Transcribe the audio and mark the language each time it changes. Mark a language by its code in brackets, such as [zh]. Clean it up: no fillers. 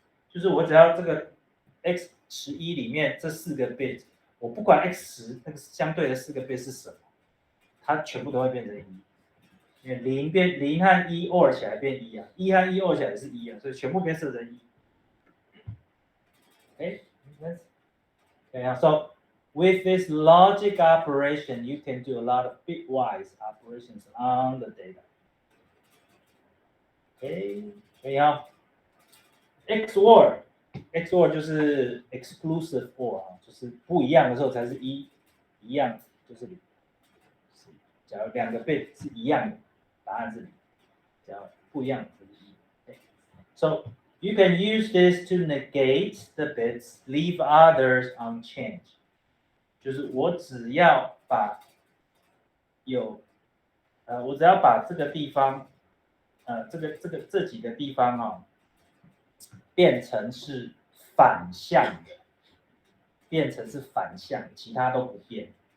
[zh] 就是我只要这个 x11 里面这4个 bit， 我不管 x10 那个相对的4个 bit 是什么，它全部都会变成1。因为0和1 OR 起来变1啊，1和1 OR 起来是1啊，所以全部变设成1。 [en] Okay, okay, so with this logic operation, you can do a lot of bitwise operations on the data. Okay, [zh] 可以啊。 XOR 就是 exclusive OR 啊，就是不一样的时候才是1，一样就是0。假如2个 bit 是一样的，答案是0；假如不一样就是1。 [en] Okay. So you can use this to negate the bits, leave others unchanged. [zh] 就是我只要把这个地方，这几个地方啊，变成是反向的，其他都不变。